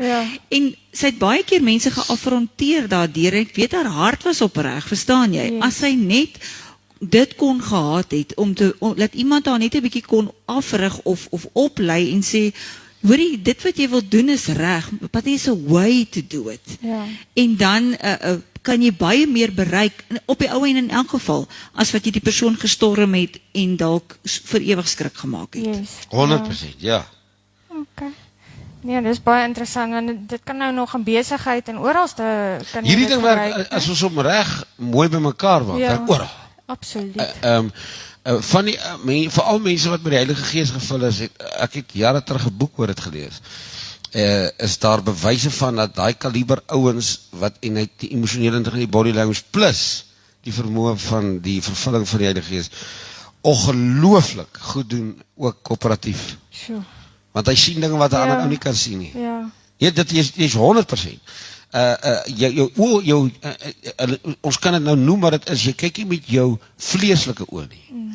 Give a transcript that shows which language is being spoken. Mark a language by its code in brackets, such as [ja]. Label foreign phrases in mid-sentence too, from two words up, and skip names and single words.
[af] Ja. en sy het baie keer mense geaffronteer daardeur, ek weet haar hart was opreg, verstaan jy, [en] Yes. [af] as sy net dit kon gehad het, laat iemand haar net 'n bietjie kon afrig of oplei en sê, hoorie, dit wat jy wil doen is reg, [en] but there's a way to do it. [af] Ja. En dan kan jy baie meer bereik, op die ou en in elk geval, as wat jy die persoon gestorm het en dalk vir ewig skrik gemaak het. [en] Yes. [af] 100%, ja. Okay. Nee, dis baie interessant want dit kan nou nog in besigheid en oralste kan jy Hierdie dit ding werk gebruik, as ons hom reg mooi bymekaar maak, Ja. werk oral. Absoluut. Van die veral mense wat met die Heilige Gees gevul is, ek het jare terug 'n boek oor dit gelees. Is daar bewyse van dat daai kaliber ouens wat en hy die emosionele intelligensie, die [en] body language [af] plus die vermoë van die vervulling van die Heilige Gees ongelooflik goed doen ook koöperatief. Sjoe. Want hy sien dinge wat 'n Ja. ander ou nie kan sien nie. Ja. Ja, dit is 100%. Ons kan dit nou noem maar dit is, jy kyk nie met jou vleeslike oë nie.